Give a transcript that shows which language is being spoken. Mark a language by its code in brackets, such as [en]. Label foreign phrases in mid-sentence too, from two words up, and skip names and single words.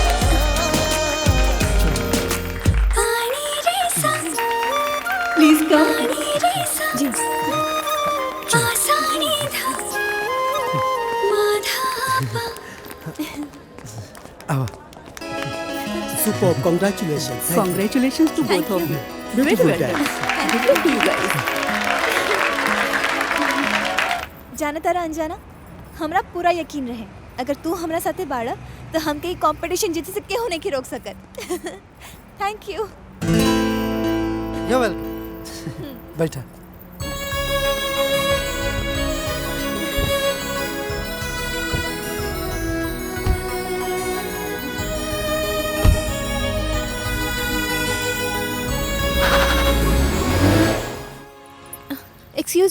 [en] Please come. [bho] जी. आवा. [en] सुपर, कॉन्ग्रेचुलेशन. Congratulations to both of you. Very Beautiful well done. dance. Good luck to you guys. [bho] जाना तारा अंजाना, हमरा पूरा यकीन रहे अगर तू हमरा साथे बाड़ा तो हमके ई कंपटीशन जीते से केहू नहीं रोक सकत. [en] thank you. you welcome. [bho] बैठा. [en] excuse me.